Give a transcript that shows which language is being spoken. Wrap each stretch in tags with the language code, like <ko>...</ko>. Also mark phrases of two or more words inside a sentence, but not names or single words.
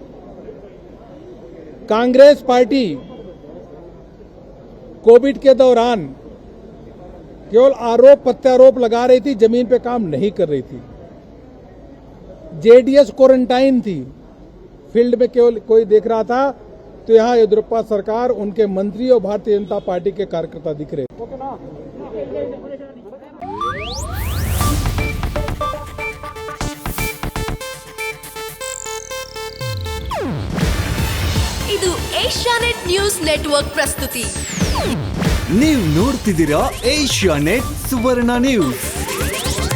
<hi>कांग्रेस पार्टी कोविड के दौरान केवल आरोप प्रत्यारोप लगा रही थी, जमीन पे काम नहीं कर रही थी। जेडीएस क्वारंटाइन थी, फील्ड में केवल कोई देख रहा था, तो यहाँ येदियुरप्पा सरकार, उनके मंत्री और भारतीय जनता पार्टी के कार्यकर्ता दिख रहे।</hi> <kn>ಇದು ಏಷ್ಯಾನೆಟ್ ನ್ಯೂಸ್ ನೆಟ್ವರ್ಕ್ ಪ್ರಸ್ತುತಿ. ನೀವು ನೋಡ್ತಿದ್ದೀರಾ ಏಷ್ಯಾನೆಟ್ ಸುವರ್ಣ ನ್ಯೂಸ್.</kn>